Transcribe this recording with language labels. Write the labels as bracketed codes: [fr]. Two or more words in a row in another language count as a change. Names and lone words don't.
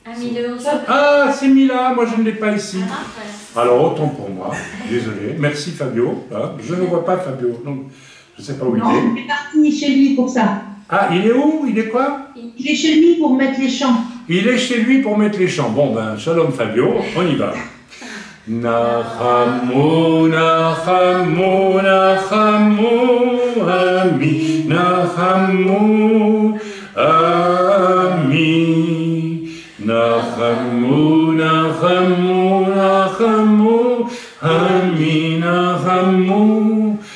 [fr] Ah, c'est Mila, moi je ne l'ai pas ici. Alors, autant pour moi, désolé. Merci Fabio. Ah, je ne vois pas Fabio, donc je ne sais pas où il est. Non, il est parti chez lui pour ça. Ah, il est où? Il est quoi? Il est chez lui pour mettre les chants. Il est chez lui pour mettre les chants. Bon, ben, shalom Fabio, on y va. [he] נחמו נחמו נחמו עמי נחמו עמי נחמו נחמו נחמו עמי נחמו,